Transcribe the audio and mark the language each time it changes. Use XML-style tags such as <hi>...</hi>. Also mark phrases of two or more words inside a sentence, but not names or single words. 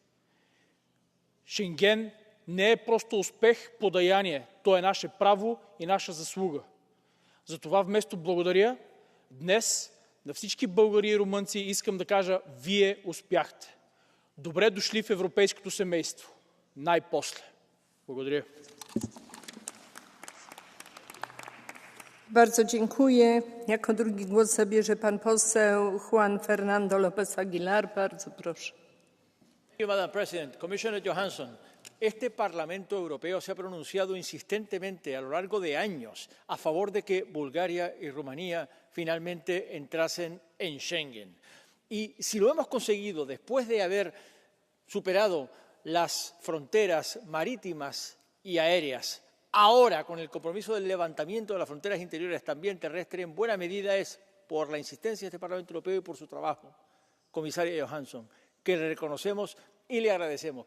<bg>Шенген не е просто успех, подаяние. То е наше право и наша заслуга. Затова вместо благодаря, днес на всички българи и румънци искам да кажа: вие успяхте. Добре дошли в европейското семейство. Най-после. Благодаря.</bg> <pl>Bardzo dziękuję. Jako drugi głos zabierze pan poseł Juan Fernando López Aguilar. Bardzo proszę.</pl> <en>Madam President, Commissioner Johansson,</en> <es>este Parlamento Europeo se ha pronunciado insistentemente a lo largo de años a favor de que Bulgaria y Rumanía finalmente entrasen en Schengen. Y si lo hemos conseguido después de haber superado las fronteras marítimas y aéreas, ahora, con el compromiso del levantamiento de las fronteras interiores, también terrestres, en buena medida es por la insistencia de este Parlamento Europeo y por su trabajo, comisaria Johansson, que le reconocemos y le agradecemos.</es>